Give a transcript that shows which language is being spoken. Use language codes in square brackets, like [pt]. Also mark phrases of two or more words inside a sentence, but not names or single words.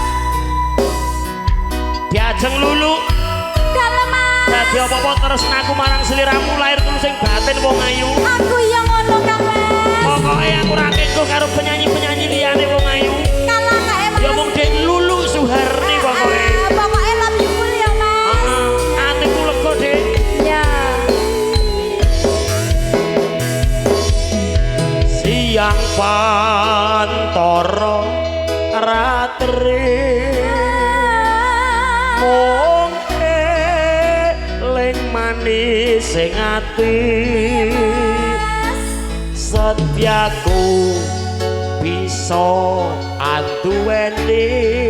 [jv] Diajeng lulu. Dalem Mas. Dadi apa-apa tresnaku marang sliramu lahir tulus sing batin wong ayu. Aku yang ngono Kang Mas. Pokoke aku ra kengko karo penyanyi-penyanyi liyane wong ayu. Kalah kae Mas. Ya mung Dek Lulu Suharni pokoke. Pokoke [en] love you [jv] full ya Mas. Heeh. Atiku lega, Dek. Ya. Siang pantara ratri mung eling manis sing ati setiaku bisa anduweni